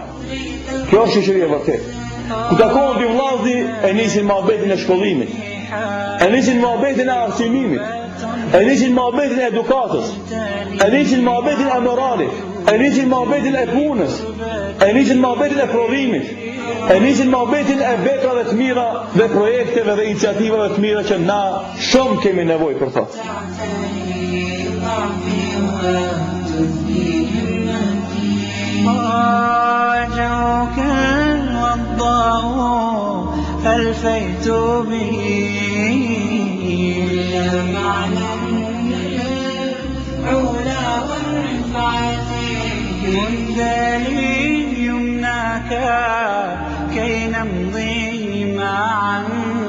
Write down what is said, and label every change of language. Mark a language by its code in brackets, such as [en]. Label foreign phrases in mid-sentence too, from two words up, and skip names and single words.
[sq] Kjo është shoqëria e vërtetë. Ku takohen dy vllazë e nisin mohabetin e shkollimit, e nisin mohabetin e arsimimit, e nisin mohabetin e edukatës, e nisin mohabetin e moralit, e nisin mohabetin e punës, e nisin mohabetin e prodhimit, e nisin mohabetin e veprave të mira dhe projekteve dhe iniciativave të mira që na shumë kemi nevojë për to. [ar] وجهك الوضاء ألفيت به معنى العلا والرفعة منذ يمناك كي نمضي معا